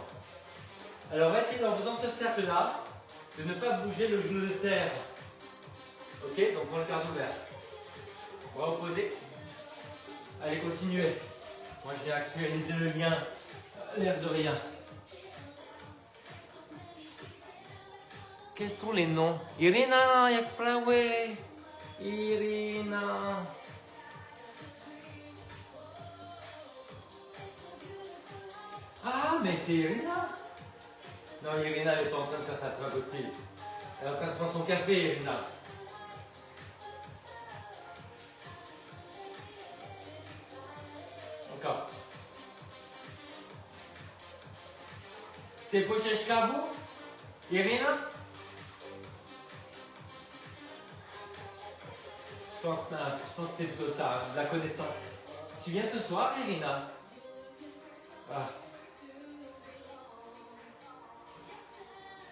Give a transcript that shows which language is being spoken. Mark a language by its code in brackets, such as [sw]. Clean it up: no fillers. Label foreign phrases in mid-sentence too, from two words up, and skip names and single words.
[fr] Alors, on va essayer en faisant ce cercle-là de ne pas bouger le genou de terre. Ok, donc on le garde ouvert. On va opposer. Allez, continuez. Moi, je vais actualiser le lien, l'air de rien. Quels sont les noms? Irina, Yaxpraway. Irina. Ah, mais c'est Irina. Non, Irina, elle n'est pas en train de faire ça, c'est pas possible. Elle est en train de prendre son café, Irina. Encore. T'es poché jusqu'à vous, Irina? Je pense que c'est plutôt ça, la connaissance. Tu viens ce soir, Irina? Ah.